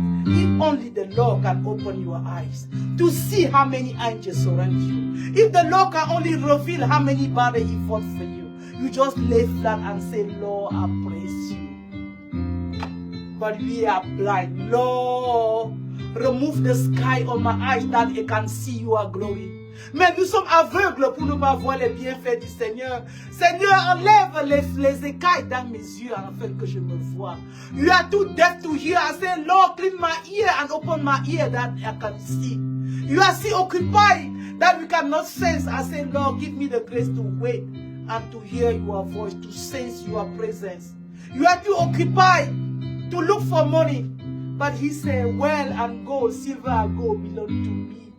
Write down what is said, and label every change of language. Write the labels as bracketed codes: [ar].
[en] If only the Lord can open your eyes to see how many angels surround you. If the Lord can only reveal how many battles He fought for you, you just lay flat and say, Lord, I praise you. But we are blind. Lord, remove the sky on my eyes that I can see your glory. [fr] Mais nous sommes aveugles pour ne pas voir les bienfaits du Seigneur. Seigneur, enlève les écailles dans mes yeux afin que je me voie. [en] You are too deaf to hear. I say, Lord, clean my ear and open my ear that I can see. You are still occupied that we cannot sense. I say, Lord, give me the grace to wait and to hear your voice, to sense your presence. You are too occupied to look for money. But He said, well and gold, silver and gold belong to me.